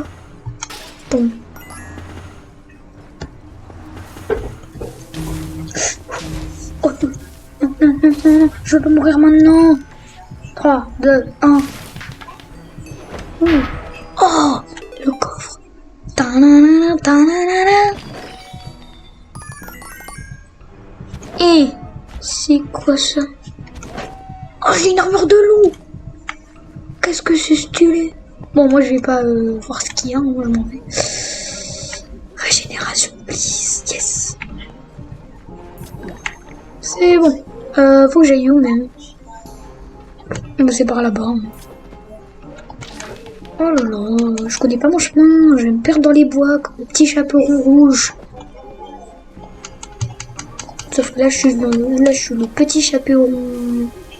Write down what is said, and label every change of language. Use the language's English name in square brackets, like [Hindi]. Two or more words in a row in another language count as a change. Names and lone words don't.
[French] Bon. Oh, non. Je veux pas mourir maintenant. 3, 2, 1. Oh, le coffre. Ta-na-na, ta-na-na-na. Et c'est quoi ça? Oh, j'ai une armure de loup. Qu'est-ce que c'est stylé. Bon, moi je vais pas voir ce qu'il y a, moi je m'en vais. Régénération, [English] please, yes. [French] C'est bon. Faut que j'aille où même? C'est par là-bas. Oh là là, je connais pas mon chemin, je vais me perdre dans les bois comme le petit chaperon rouge. Sauf que là je suis le petit chaperon.